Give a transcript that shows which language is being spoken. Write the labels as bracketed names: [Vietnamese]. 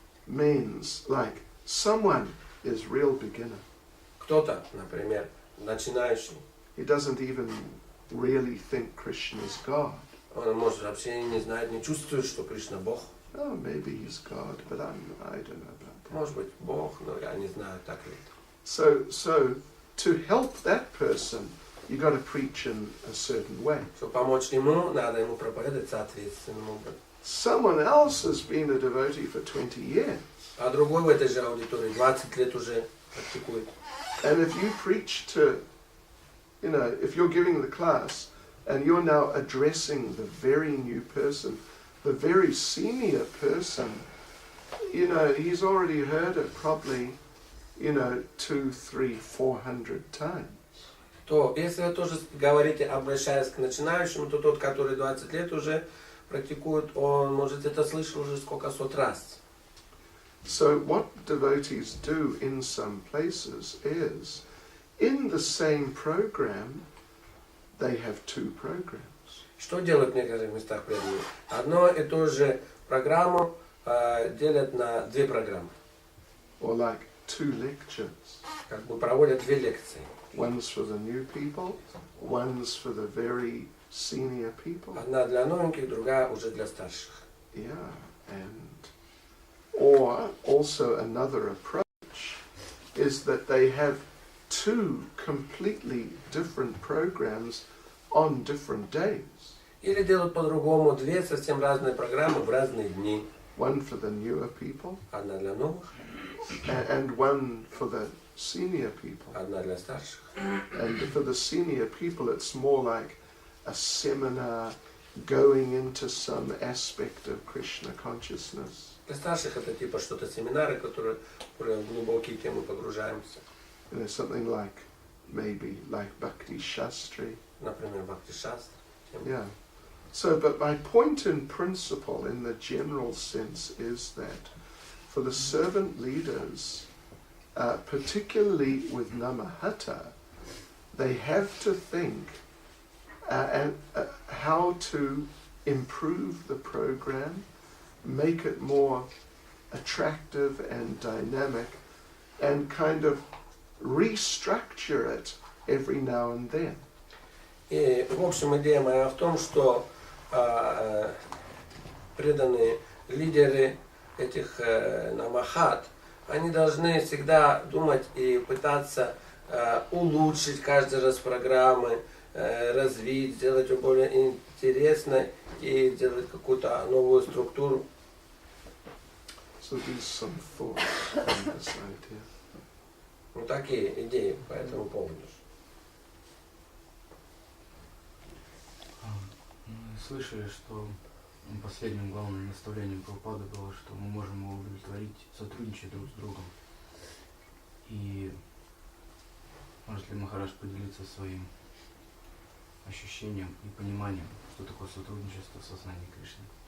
[English] Means like someone is real beginner. [Russian] Кто-то, например, начинающий, [English] He doesn't even really think Krishna is God. [Russian] он может вообще не знает, не чувствует, что Кришна Бог. [English] Oh, maybe he's God, but I don't know about that. [Russian] Может быть, Бог, но я не знаю, так ли. [English] So to help that person, you got to preach in a certain way. [Russian] Чтобы помочь ему, надо ему проповедовать соответственным образом. [English] Someone else has been a devotee for 20 years. [Russian] А другой в этой же аудитории 20 лет уже практикует. [English] And if you preach to, you know, if you're giving the class and you're now addressing the very new person, the very senior person, you know, he's already heard it probably, you know, 200, 300, 400 times. [Russian] То, если вы тоже говорите, обращаясь к начинающему, то тот, который 20 лет уже практикует, он, может, это слышал уже сколько сот раз. [English] So what devotees do in some places is, in the same program, they have two programs. [Russian] Что делают в некоторых местах преданные? Одно и то же программу делят на две программы. [English] Or like two lectures. [Russian] Как бы проводят две лекции. [English] One's for the new people, one's for the very senior people. [Russian] Одна для новеньких, другая уже для старших. [English] Yeah, or also another approach is that they have two completely different programs on different days. [Russian] Или делают по-другому две совсем разные программы в разные дни. [English] One for the newer people, [Russian] Одна для новых, [English] and one for the senior people. [Russian] одна для старших. [English] And for the senior people, it's more like a seminar going into some aspect of Krishna consciousness. [Russian] Для старших это типа что-то семинары, которые в глубокие темы погружаемся. [English] You know, something like, maybe like Bhakti Shastri. [Russian] Например, Бхакти Шастра. [English] Yeah. So, but my point in principle, in the general sense, is that for the servant leaders, particularly with Nama-hata, they have to think how to improve the program, make it more attractive and dynamic, and kind of restructure it every now and then. [Russian] И, в общем, идея моя в том, что преданные лидеры этих Нама-хатт, они должны всегда думать и пытаться улучшить каждый раз программы, развить, сделать ее более интересной и сделать какую-то новую структуру. [English] So these some thoughts on this idea. [Russian] Вот такие идеи по этому поводу. Мы слышали, что последним главным наставлением Прабхупады было, что мы можем его удовлетворить, сотрудничая друг с другом. И может ли Махарадж поделиться своим ощущением и пониманием, что такое сотрудничество в сознании Кришны?